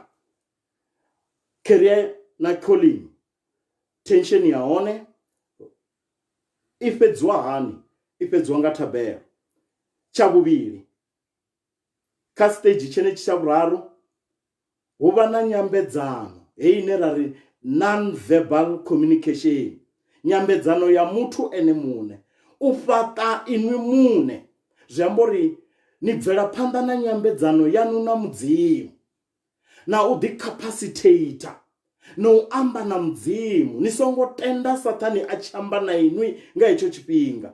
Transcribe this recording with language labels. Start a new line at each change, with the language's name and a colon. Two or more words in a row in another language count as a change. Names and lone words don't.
Venda: Career na calling, tension ya hone i fhedziwa hani? I fhedziwa nga thabelo. Tsha vhuvhili, kha stage tshenetshi tsha vhuraru hu vha na nyambedzano heyi ine ra ri
English: non-verbal communication,
Venda: nyambedzano ya muthu ene muṋe u fhaṱa inwi muṋe. Zwi amba uri ni bvela phanḓa na nyambedzano yanu na mudzimu, na u ḓicapacitate, na u amba na mudzimu. Ni songo tenda Saṱani a tshi amba na inwi nga hetsho tshifhinga.